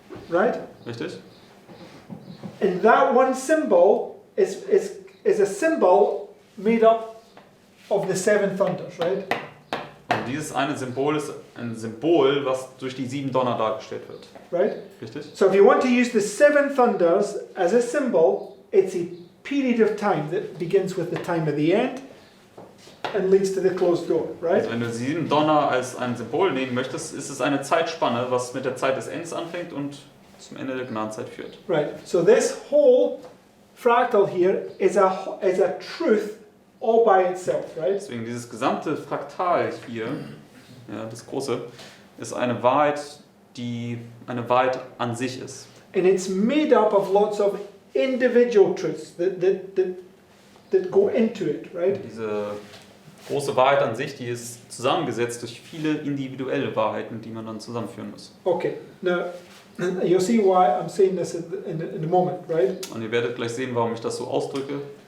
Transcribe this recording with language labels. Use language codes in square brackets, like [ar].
[en] Right? [de] richtig? [en] And that one symbol is a symbol made up of the 7 thunders, right? [de] Und dieses eine Symbol ist ein Symbol, was durch die 7 Donner dargestellt wird, [en] Right? [de] richtig? [en] So if you want to use the 7 thunders as a symbol, it's a period of time that begins with the time of the end and leads to the closed door, right? [de] Also wenn du 7 Donner als ein Symbol nehmen möchtest, ist es eine Zeitspanne, was mit der Zeit des Endes anfängt und zum Ende der Gnadenzeit führt. [en] Right. So this whole fractal here is a truth all by itself, right? [de] Deswegen dieses gesamte Fraktal hier, ja, das große, ist eine Wahrheit, die eine Wahrheit an sich ist. [en] And it's made up of lots of individual truths that go into it, right? [de] Diese große Wahrheit an sich, die ist zusammengesetzt durch viele individuelle Wahrheiten, die man dann zusammenführen muss. [en] Okay. Now you'll see why I'm saying this in a moment, right? [de] Und ihr werdet gleich sehen, warum ich das so ausdrücke.